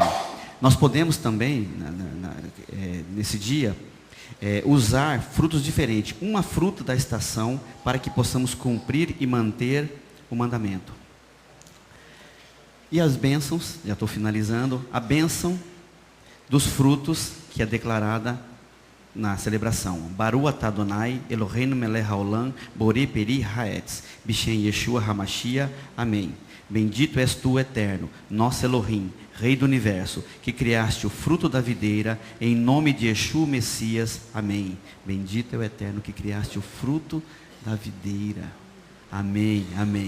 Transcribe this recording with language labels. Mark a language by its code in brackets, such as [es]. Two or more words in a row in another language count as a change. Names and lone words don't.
[pt] Nós podemos também, nesse dia, usar frutos diferentes, uma fruta da estação, para que possamos cumprir e manter o mandamento. E as bênçãos, já estou finalizando, a bênção dos frutos que é declarada na celebração. [he] ברוך אתה אדוני, אלוהינו מלך העולם, בורא פרי העץ, בשם ישוע המשיח, amém. [pt] Bendito és tu, Eterno, nosso Elohim, Rei do Universo, que criaste o fruto da videira, em nome de Yeshua Messias, amém. Bendito é o Eterno, que criaste o fruto da videira, amém, amém.